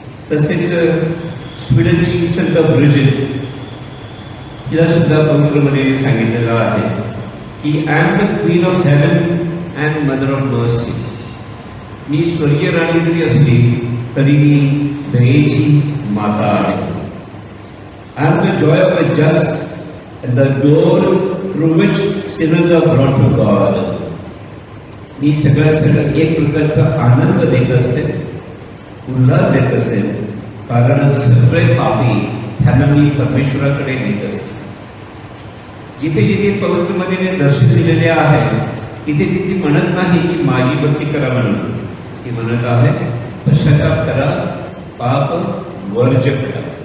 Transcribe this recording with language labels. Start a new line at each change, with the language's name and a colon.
Marathi: तसेच स्वीडनची संत ब्रिजिट, तिला सुद्धा पवित्र मरियेने सांगितलेलं आहे की
English: I am the queen of heaven and mother of mercy.
Marathi: मी स्वर्गीय राणी जरी असली तरी मी दयेची माता आहे.
English: I am the joy of the just and the door through which sinners are brought to God.
Marathi: मी सगळ्यात एक प्रकारचा आनंद देत असते, उल्हास देत असते, कारण सगळे पापी त्यांना मी परमेश्वराकडे नेत असते. जिथे जिथे पवित्र मरियेने दर्शन दिलेले आहे तिथे तिथे म्हणत नाही की माझी भक्ती करा म्हणून, ती म्हणत आहे पश्चाताप करा, पाप वर्ज करा.